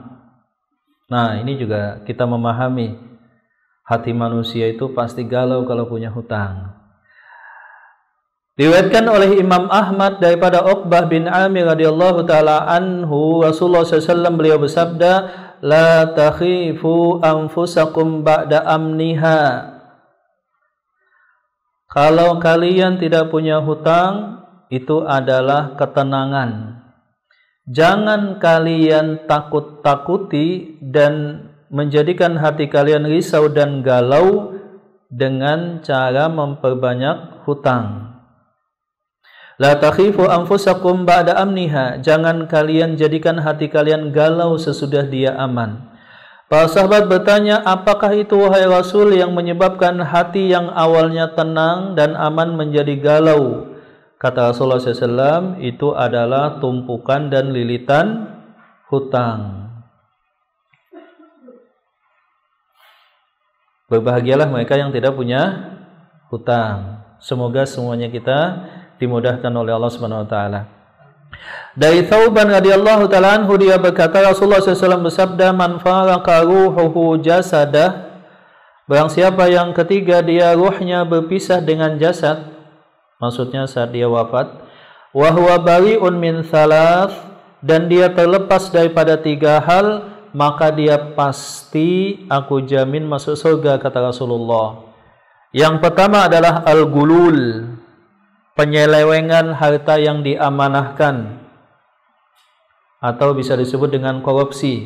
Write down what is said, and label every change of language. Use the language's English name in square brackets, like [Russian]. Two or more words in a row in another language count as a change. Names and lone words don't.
[Indonesian] Nah, ini juga kita memahami hati manusia itu pasti galau kalau punya hutang. Diriwayatkan oleh Imam Ahmad daripada Uqbah bin Amir [Arabic] رضي الله تعالى عنه, [Indonesian] Rasulullah SAW beliau bersabda, [Arabic] لا تخيفوا أنفسكم بعد أمنها. [Indonesian] Kalau kalian tidak punya hutang, itu adalah ketenangan. Jangan kalian takut-takuti dan menjadikan hati kalian risau dan galau dengan cara memperbanyak hutang. [Arabic] لا تخيفوا أنفسكم بعد أمنها. [Indonesian] Jangan kalian jadikan hati kalian galau sesudah dia aman. Para sahabat bertanya, apakah itu wahai Rasul yang menyebabkan hati yang awalnya tenang dan aman menjadi galau? Kata Rasulullah SAW, itu adalah tumpukan dan lilitan hutang. Berbahagialah mereka yang tidak punya hutang. Semoga semuanya kita dimudahkan oleh Allah [Arabic] سبحانه وتعالى. [Indonesian] Dari Thauban [Arabic] رضي الله تعالى عنه, [Indonesian] dia berkata, Rasulullah SAW bersabda, [Arabic] من فارق روحه جسده, [Indonesian] barang siapa yang ketiga dia ruhnya berpisah dengan jasad, maksudnya saat dia wafat, [Arabic] وهو بريء من ثلاث, [Indonesian] dan dia terlepas daripada 3 hal, maka dia pasti aku jamin masuk surga, kata Rasulullah. Yang pertama adalah al-gulul, penyelewengan harta yang diamanahkan, atau bisa disebut dengan korupsi.